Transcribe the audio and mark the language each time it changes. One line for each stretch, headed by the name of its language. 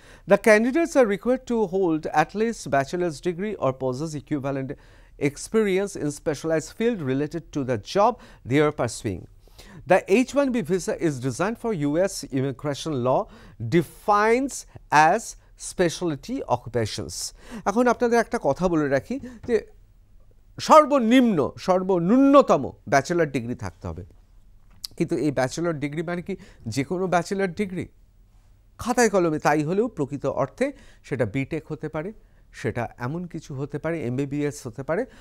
English: The candidates are required to hold at least bachelor's degree or possess equivalent experience in specialized field related to the job they are pursuing. The H1B visa is designed for US immigration law defines as specialty occupations.
Bangla: এখন আপনাদের একটা কথা বলে রাখি যে সর্বন্যূনতম bachelor degree থাকতে হবে। কিন্তু এই ব্যাচেলার ডিগ্রি মানে কি যে কোনো ব্যাচেলার ডিগ্রি? খাতায় কলমে তাই হলেও প্রকৃত অর্থে সেটা বিটেক হতে পারে, সেটা এমন কিছু হতে পারে, MBBS হতে পারে।